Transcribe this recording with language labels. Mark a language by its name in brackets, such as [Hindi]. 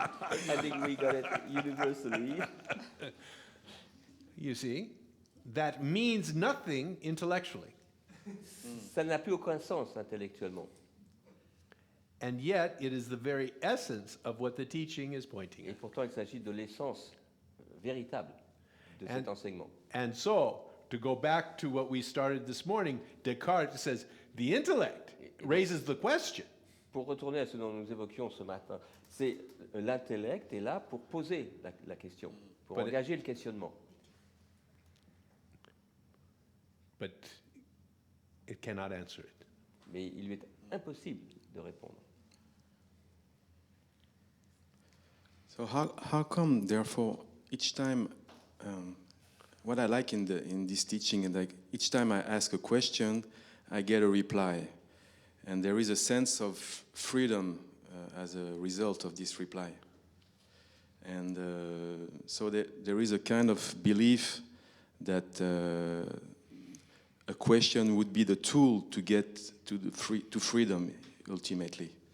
[English] I think we got it universally. You see, that means nothing intellectually. [French] Ça n'a plus aucun sens intellectuellement. [English] And yet, it is the very essence of what the teaching is pointing [French] Et [English] at. [French] pourtant, il s'agit de l'essence véritable de cet enseignement. [English] And so, to go back to what we started this morning, Descartes says the intellect raises the question. [French] Pour retourner à ce dont nous évoquions ce matin, c'est l'intellect est là pour poser la question, pour [English] But it- [French] engager le questionnement. [English] But it cannot answer it. [French] Mais il lui est impossible de répondre. [English] So how come, therefore, each time, what I like in this teaching is like each time I ask a question, I get a reply, and there is a sense of freedom as a result of this reply, and so there is a kind of belief that a question would be the tool to get to freedom ultimately.